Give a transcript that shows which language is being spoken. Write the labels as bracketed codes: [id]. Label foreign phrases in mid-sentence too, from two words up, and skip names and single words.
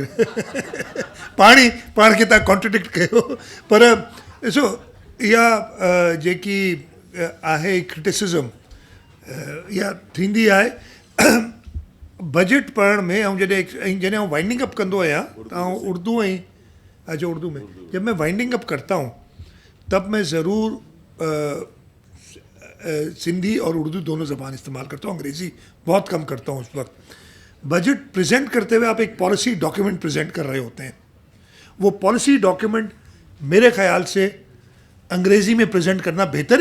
[sd] पाण खे तव्हां कॉन्ट्रडिक्ट कयो. पर ॾिसो इहा जेकी आहे क्रिटिसिज़म इहा थींदी आहे बजट पढ़ण में. ऐं जॾहिं आउं [en] winding up [sd] कंदो आहियां त आउं उर्दू ऐं [ur] اچھا اردو میں جب میں [en] winding up [ur] کرتا ہوں تب میں ضرور سندھی اور اردو دونوں زبان استعمال کرتا ہوں. انگریزی بہت کم کرتا ہوں اس وقت. [en] budget present [ur] کرتے ہوئے آپ ایک [en] policy document present [ur] کر رہے ہوتے ہیں. وہ [en] policy document [ur] میرے خیال سے انگریزی میں پریزنٹ کرنا بہتر ہے.